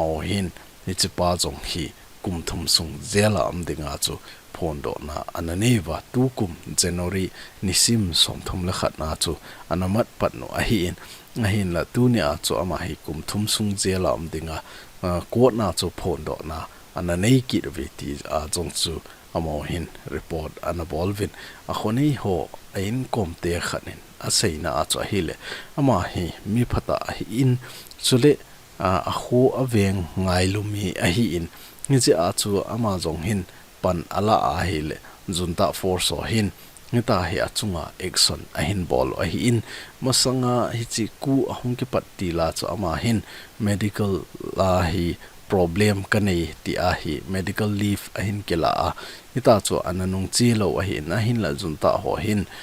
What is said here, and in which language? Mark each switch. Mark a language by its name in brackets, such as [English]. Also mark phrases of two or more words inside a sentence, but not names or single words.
[Thado Chin] o hin ni che pa jong hi kum thum sung zela dinga chu phondo na ananeva tu kum January nisim som thum la khat na chu anamat pat no a hi in a hin la tu ni a chu ama hi kum thum sung zela dinga ko na chu phondo na ananei ki ve ti a jong chu amo hin report anabolvin a khoni ho ain komte khanin a seina a cha hile ama hi mi phata hi in chule a kho aveng ngai lumi a hi in ni che a chu ama jong hin pan ala a hile [English] junta force [Thado Chin] o hin ngita hi achunga action a hin bol a hi in masanga hi chi ku ahung ki patti la chu ama hin medical la hi problem kanei ti a hi [English] medical leave [Thado Chin] a hin kela a ita chu ananung chi lo a hin la junta ho hin